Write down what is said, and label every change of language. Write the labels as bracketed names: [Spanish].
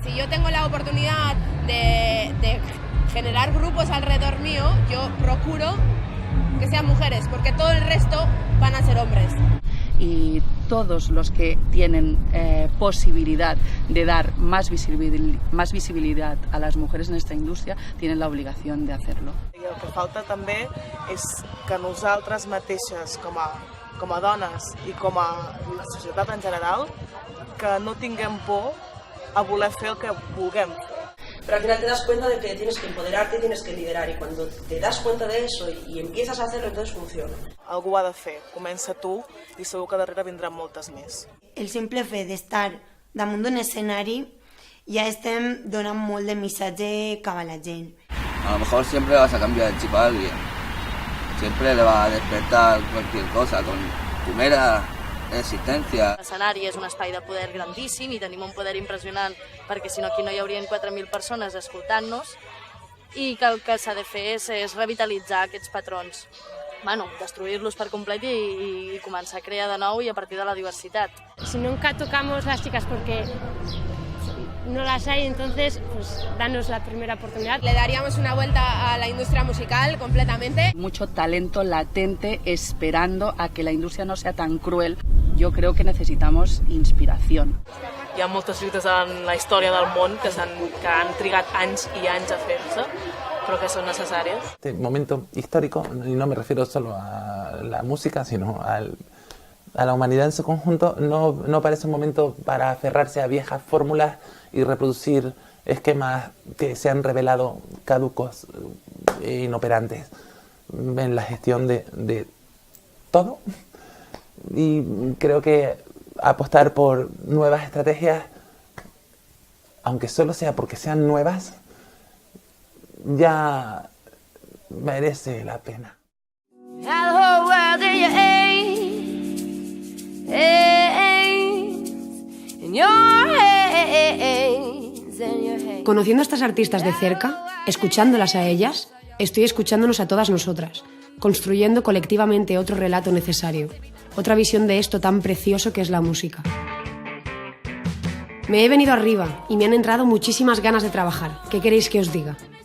[Spanish] Si yo tengo la oportunidad de generar grupos alrededor mío, yo procuro que sean mujeres, porque todo el resto van a ser hombres. Y todos los que tienen posibilidad de dar más visibilidad a las mujeres en esta indústria tienen la obligación de hacerlo. [Catalan] I el que falta també és que nosaltres mateixes, com a dones i com a la societat en general, que no tinguem por a voler fer el que vulguem. [Spanish] Pero al final te das cuenta de que tienes que empoderarte y tienes que liderar, y cuando te das cuenta de eso y empiezas a hacerlo, entonces funciona. [Catalan] Algú ho ha de fer, comença tu i segur que darrere vindran moltes més. El simple fet d'estar damunt d'un escenari ja estem donant molt de missatge cap a la gent. [Spanish] A lo mejor siempre vas a cambiar el chip a alguien, siempre le va a despertar cualquier cosa con tu mera existència. [Catalan] L'escenari és un espai de poder grandíssim i tenim un poder impressionant, perquè si no aquí no hi haurien 4.000 persones escoltant-nos, i que el que s'ha de fer és revitalitzar aquests patrons, destruir-los per complet y començar a crear de nou y [Spanish] a partir de la diversidad. Si nunca tocamos las chicas porque no las hay, entonces pues danos la primera oportunidad. Le daríamos una vuelta a la industria musical completamente. Mucho talento latente esperando a que la industria no sea tan cruel. Yo creo que necesitamos inspiración. [Catalan] Hi ha moltes lluites en la història del món que han trigat anys i anys a fer-se, [Spanish] pero que son necesarias. Este momento histórico, y no me refiero solo a la música, sino a la humanidad en su conjunto, no parece un momento para aferrarse a viejas fórmulas y reproducir esquemas que se han revelado caducos e inoperantes en la gestión de todo. Y creo que apostar por nuevas estrategias, aunque solo sea porque sean nuevas, ya merece la pena. [English] Hello, where do you aim? And in your hands, in your hands. [Spanish] Conociendo a estas artistas de cerca, escuchándolas a ellas, estoy escuchándonos a todas nosotras, construyendo colectivamente otro relato necesario, otra visión de esto tan precioso que es la música. Me he venido arriba y me han entrado muchísimas ganas de trabajar. ¿Qué queréis que os diga?